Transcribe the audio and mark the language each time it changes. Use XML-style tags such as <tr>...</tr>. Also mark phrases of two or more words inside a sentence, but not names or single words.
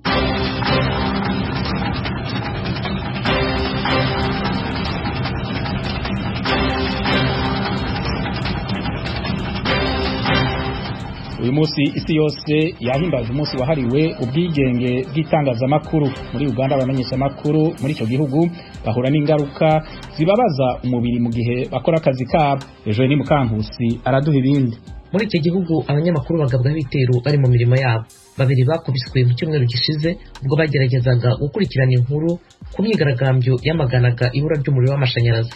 <rw>Uyu munsi isi yose yahimbaje umunsi wahariwe ubwigenge bw'itangazamakuru. Muri Uganda abamenyesha makuru muri icyo gihugu bahura n'ingaruka zibabaza umubiri mu gihe bakora akazi kabo. Ejo ni Mukankusi araduha ibindi. Muri icyo gihugu abanyamakuru bagabwaho ibitero bari mu mirimo yabo. Babiri bakubiswe mu cyumweru gishize ubwo bageragezaga gukurikirana inkuru ku myigaragambyo yamaganaga ibura ry'umuriro w'amashanyarazi.</rw>